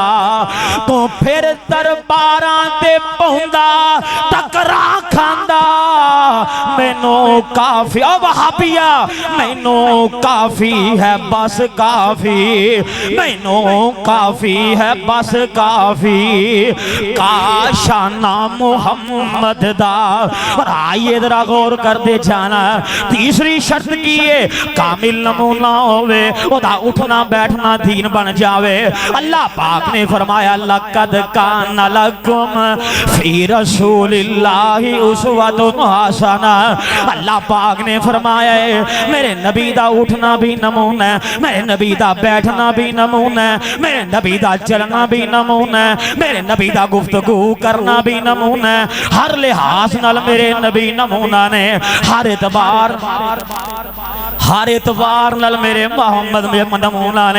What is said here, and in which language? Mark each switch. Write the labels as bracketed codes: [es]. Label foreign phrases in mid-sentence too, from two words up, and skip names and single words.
[pa] ਤੋ ਫਿਰ ਦਰਬਾਰਾਂ ਤੇ ਪਹੁੰਦਾ ਟਕਰਾ ਖਾਂਦਾ, ਮੈਨੂੰ ਕਾਫ਼ੀ ਓ ਵਹਾਬੀਆ ਮੈਨੂੰ ਕਾਫ਼ੀ ਹੈ ਬਸ ਕਾਫ਼ੀ, ਮੈਨੂੰ ਕਾਫ਼ੀ ਹੈ ਬਸ ਕਾਫ਼ੀ, ਕਾਸ਼ਾਨਾ ਮੁਹੰਮਦ ਦਾ। ਔਰ ਆਈਏ ਜ਼ਰਾ ਗ਼ੌਰ ਕਰ ਦੇ ਜਾਨਾ, ਤੀਸਰੀ ਸ਼ਰਤ ਕੀ ਹੈ ਕਾਮਿਲ ਨਮੂਨਾ ਹੋਵੇ, ਓਦਾ ਉਠਣਾ ਬੈਠਣਾ ਦੀਨ ਬਣ ਜਾਵੇ। ਅੱਲਾਹ ਪਾਕ ਨੇ ਫ਼ਰਮਾਇਆ [ar] لقد كان لكم في رسول الله أسوة حسنة. [pa] ਅੱਲਾਹ ਪਾਕ ਨੇ ਫ਼ਰਮਾਇਆ ਮੇਰੇ ਨਬੀ ਦਾ ਉਠਣਾ ਭੀ ਨਮੂਨਾ ਹੈ, ਮੇਰੇ ਨਬੀ ਦਾ ਬੈਠਣਾ ਭੀ ਨਮੂਨਾ ਹੈ, ਮੇਰੇ ਨਬੀ ਦਾ ਚੱਲਣਾ ਭੀ ਨਮੂਨਾ ਹੈ, ਮੇਰੇ ਨਬੀ ਦਾ ਗੁਫ਼ਤਗੂ ਕਰਨਾ ਭੀ ਨਮੂਨਾ ਹੈ। ਹਰ ਲਿਹਾਜ਼ ਨਾਲ ਮੇਰੇ ਨਬੀ ਨਮੂਨਾ ਨੇ, ਹਰ ਏਤਬਾਰ ਨਾਲ ਮੇਰੇ ਮੋਹੰਮਦ ਮੇਂ ਨਮੂਨਾ ਨੇ।